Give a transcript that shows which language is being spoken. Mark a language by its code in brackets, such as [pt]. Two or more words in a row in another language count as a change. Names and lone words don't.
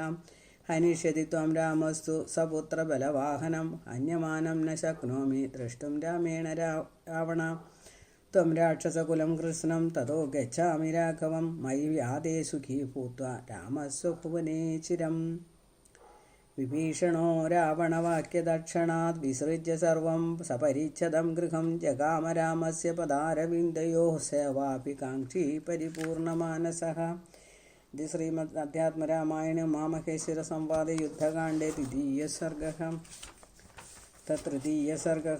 [sa] हनिष्यति त्वं रामस्तु सपुत्रबलवाहनम्. अन्यमानं न शक्नोमि द्रष्टुं रामेण रावण. त्वं राक्षसकुलं कृत्स्नं ततो गच्छामि राघवं. मयि व्यादे सुखी भूत्वा रामस्व भुवने चिरम्. വിഭീഷണോ രാവണവാക്യദക്ഷണാത് വിസൃജ്യ സർവം സപരിച്ഛദം ഗൃഹം ജഗാമ രാമസ്യ പദാരവിന്ദയോഃ സേവാപി കാംക്ഷി പരിപൂർണമാനസഃ. ഇത് ശ്രീമദ് അധ്യാത്മരാമായണ ഉമാമഹേശ്വര സംവാദേ യുദ്ധകാണ്ഡേ തൃതീയസർഗഃ.